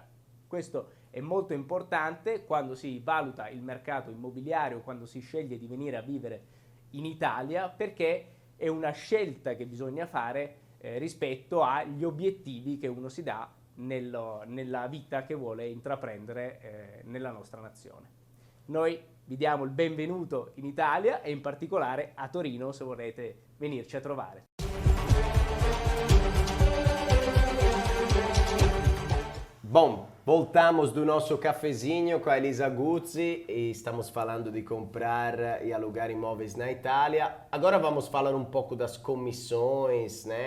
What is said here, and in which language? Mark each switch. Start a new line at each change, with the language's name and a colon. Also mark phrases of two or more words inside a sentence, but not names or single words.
Italian: Questo è molto importante quando si valuta il mercato immobiliare o quando si sceglie di venire a vivere in Italia, perché è una scelta che bisogna fare rispetto agli obiettivi che uno si dà nella vita che vuole intraprendere nella nostra nazione. Noi vi diamo il benvenuto in Italia e in particolare a Torino se volete venirci a trovare.
Portuguese: Bom, voltamos do nosso cafezinho com a Elisa Guzzi e estamos falando de comprar e alugar imóveis na Itália. Agora vamos falar um pouco das comissões, né?